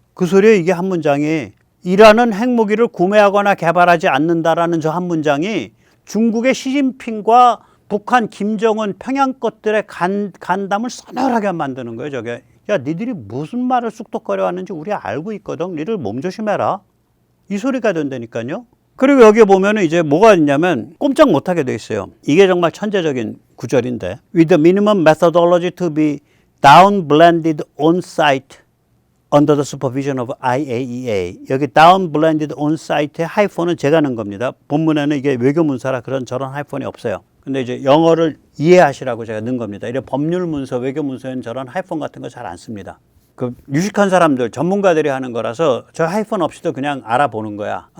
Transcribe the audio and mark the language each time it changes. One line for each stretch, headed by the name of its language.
Korean: 그 소리에 이게 한 문장이 이란은 핵무기를 구매하거나 개발하지 않는다라는 저 한 문장이 중국의 시진핑과 북한 김정은 평양 것들의 간담을 서늘하게 만드는 거예요. 저게. 야 니들이 무슨 말을 쑥덕거려 하는지 우리 알고 있거든. 니들 몸조심해라. 이 소리가 된다니까요. 그리고 여기에 보면은 이제 뭐가 있냐면 꼼짝 못하게 돼 있어요. 이게 정말 천재적인 구절인데
English: with the minimum methodology to be down blended on site under the supervision of IAEA.
Korean: 여기
English: down blended on site
Korean: 의 하이폰은 제가 넣은 겁니다. 본문에는 이게 외교문서라 그런 저런 하이폰이 없어요. 근데 이제 영어를 이해하시라고 제가 넣은 겁니다. 이래 법률 문서, 외교 문서에는 저런 하이폰 같은 거 잘 안 씁니다. 그 유식한 사람들, 전문가들이 하는 거라서 저 하이폰 없이도 그냥 알아보는 거야.